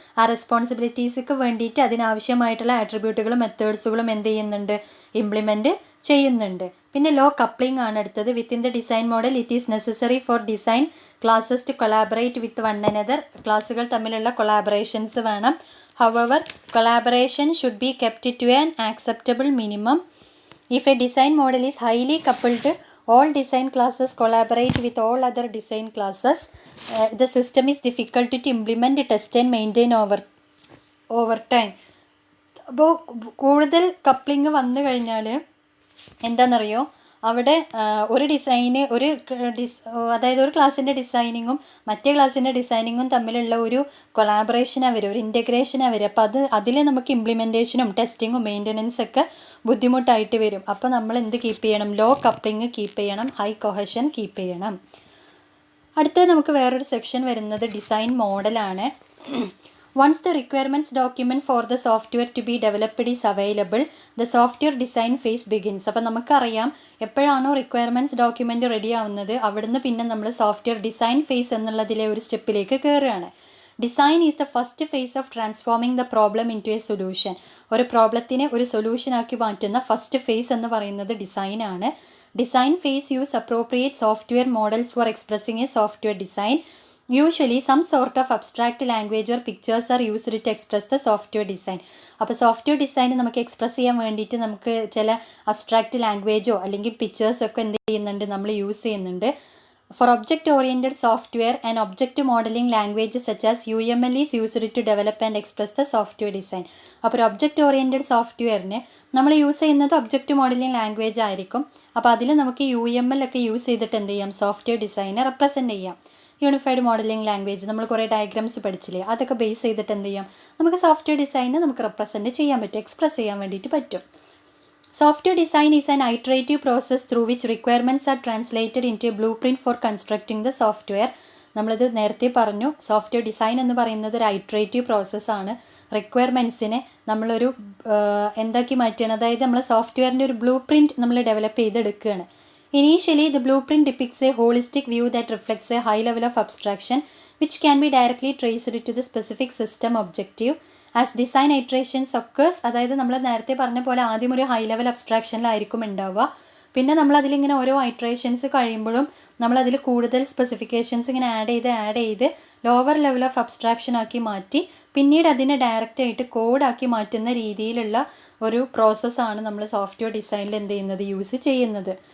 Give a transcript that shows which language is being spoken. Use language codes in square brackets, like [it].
[ml] ആ റെസ്പോൺസിബിലിറ്റീസ്ക്ക് വേണ്ടിയിട്ട് അതിനാവശ്യമായിട്ടുള്ള ആട്രിബ്യൂട്ടുകളും മെത്തേഡ്സുകളും എന്ത് ചെയ്യുന്നുണ്ട്? ഇംപ്ലിമെൻറ്റ് ചെയ്യുന്നുണ്ട്. പിന്നെ ലോ കപ്ലിംഗ് ആണ് അടുത്തത്. [en] Within the design model it is necessary for design classes to collaborate with one another. [ml] ക്ലാസ്സുകൾ തമ്മിലുള്ള കൊളാബറേഷൻസ് വേണം. [en] However, collaboration should be kept to an acceptable minimum. If a design model is highly coupled, all design classes collaborate with all other design classes. The system is difficult to implement, test and maintain over time. [ml] അപ്പോൾ കൂടുതൽ coupling വന്നു കഴിഞ്ഞാൽ എന്താണെന്നറിയോ, അവിടെ ഒരു ഡിസൈന് അതായത് ഒരു ക്ലാസ്സിൻ്റെ ഡിസൈനിങ്ങും മറ്റേ ക്ലാസ്സിൻ്റെ ഡിസൈനിങ്ങും തമ്മിലുള്ള ഒരു കൊളാബറേഷനാണ് വരും, ഒരു ഇൻറ്റഗ്രേഷനാണ് വരും. അപ്പോൾ അതിൽ നമുക്ക് ഇംപ്ലിമെൻറ്റേഷനും ടെസ്റ്റിങ്ങും മെയിൻ്റനൻസൊക്കെ ബുദ്ധിമുട്ടായിട്ട് വരും. അപ്പോൾ നമ്മൾ എന്ത് കീപ്പ് ചെയ്യണം? ലോ കപ്ലിങ് കീപ്പ് ചെയ്യണം, ഹൈ കൊഹഷൻ കീപ്പ് ചെയ്യണം. അടുത്തത് നമുക്ക് വേറൊരു സെക്ഷൻ വരുന്നത് ഡിസൈൻ മോഡലാണ്. [en] Once the requirements document for the software to be developed is available, the software design phase begins. [ml] അപ്പോൾ നമുക്കറിയാം എപ്പോഴാണോ റിക്വയർമെൻറ്റ്സ് ഡോക്യുമെൻ്റ് റെഡി ആവുന്നത് അവിടുന്ന് പിന്നെ നമ്മൾ സോഫ്റ്റ്വെയർ ഡിസൈൻ ഫേസ് എന്നുള്ളതിലെ ഒരു സ്റ്റെപ്പിലേക്ക് കയറുകയാണ്. [en] Design is the first phase of transforming the problem into a solution. [ml] ഒരു പ്രോബ്ലത്തിനെ ഒരു സൊല്യൂഷനാക്കി മാറ്റുന്ന ഫസ്റ്റ് ഫേസ് എന്ന് പറയുന്നത് ഡിസൈനാണ്. [en] Design phase use appropriate software models for expressing a software design. Usually some sort of abstract language or pictures are used to express the software design. [ml] അപ്പോൾ software design നമുക്ക് express ചെയ്യാൻ വേണ്ടിയിട്ട് നമുക്ക് ചില abstract ലാംഗ്വേജോ അല്ലെങ്കിൽ പിക്ചേഴ്സൊക്കെ എന്ത് ചെയ്യുന്നുണ്ട്, നമ്മൾ യൂസ് ചെയ്യുന്നുണ്ട്. [en] For object-oriented software, an object modeling language such as UML is used to develop and express the software design. [ml] അപ്പോൾ ഒരു ഒബ്ജക്റ്റ് സോഫ്റ്റ്വെയറിന് നമ്മൾ യൂസ് ചെയ്യുന്നത് ഒബ്ജക്റ്റ് മോഡലിംഗ് ലാംഗ്വേജ് ആയിരിക്കും. അപ്പോൾ അതിൽ നമുക്ക് UML ഒക്കെ യൂസ് ചെയ്തിട്ട് എന്ത് ചെയ്യാം? സോഫ്റ്റ്വെയർ ഡിസൈനെ റെപ്രസെൻറ്റ് ചെയ്യാം. യൂണിഫൈഡ് മോഡലിംഗ് ലാംഗ്വേജ് നമ്മൾ കുറേ ഡയഗ്രാംസ് പഠിച്ചില്ലേ, അതൊക്കെ ബേസ് ചെയ്തിട്ട് എന്ത് ചെയ്യാം? നമുക്ക് സോഫ്റ്റ്വെയർ ഡിസൈനെ നമുക്ക് റെപ്രസെൻറ്റ് ചെയ്യാൻ പറ്റും, എക്സ്പ്രസ് ചെയ്യാൻ വേണ്ടിയിട്ട് പറ്റും. [en] Software design is an iterative process through which requirements are translated into a blueprint for constructing the software. [ml] നമ്മളിത് നേരത്തെ പറഞ്ഞു, സോഫ്റ്റ്വെയർ ഡിസൈൻ എന്ന് പറയുന്നത് ഒരു ഐട്രേറ്റീവ് പ്രോസസ്സാണ്. റിക്വയർമെൻറ്റ്സിനെ നമ്മളൊരു എന്താക്കി മാറ്റുകയാണ്, അതായത് നമ്മൾ സോഫ്റ്റ്വെയറിൻ്റെ ഒരു ബ്ലൂ പ്രിൻറ്റ് നമ്മൾ ഡെവലപ്പ് ചെയ്തെടുക്കുകയാണ്. [en] Initially, the blueprint depicts a holistic view that reflects a high level of abstraction, which can be directly traced to the specific system objective. As design iterations occurs, [ml] അതായത് നമ്മൾ നേരത്തെ പറഞ്ഞ പോലെ ആദ്യം ഒരു high level അബ്സ്ട്രാക്ഷനിലായിരിക്കും ഉണ്ടാവുക. പിന്നെ നമ്മളതിലിങ്ങനെ ഓരോ ഐട്രേഷൻസ് കഴിയുമ്പോഴും നമ്മളതിൽ കൂടുതൽ സ്പെസിഫിക്കേഷൻസ് ഇങ്ങനെ ആഡ് ചെയ്ത് ലോവർ ലെവൽ ഓഫ് അബ്സ്ട്രാക്ഷൻ ആക്കി മാറ്റി പിന്നീട് അതിനെ ഡയറക്റ്റായിട്ട് കോഡാക്കി മാറ്റുന്ന രീതിയിലുള്ള ഒരു പ്രോസസ്സാണ് നമ്മൾ സോഫ്റ്റ്വെയർ ഡിസൈനിൽ എന്ത് ചെയ്യുന്നത്, യൂസ് ചെയ്യുന്നത്.